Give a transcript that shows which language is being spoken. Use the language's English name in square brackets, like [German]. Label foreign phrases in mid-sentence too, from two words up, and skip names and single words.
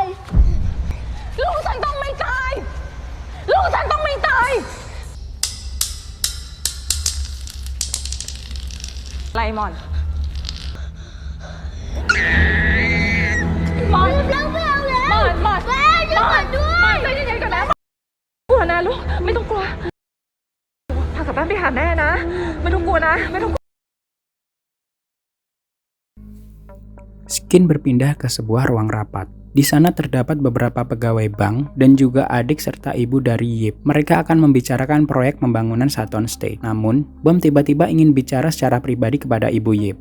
[Thai] ลูกฉันต้องไม่ตาย ลูกฉันต้องไม่ตายไรหมอนหมอน แล้วไม่เอาแล้ว หมอน แล้วช่วยก่อนด้วย ใจเย็นๆก่อนนะกลัวนะลูกไม่ต้องกลัวพากลับบ้านไปหาแม่นะ ไม่ต้องกลัวนะไม่ต้อง [Indonesian] Skin berpindah ke sebuah ruang rapat. Di sana terdapat beberapa pegawai bank dan juga adik serta ibu dari Yip. Mereka akan membicarakan proyek pembangunan Saturn State. Namun, Bom tiba-tiba ingin bicara secara pribadi kepada ibu Yip.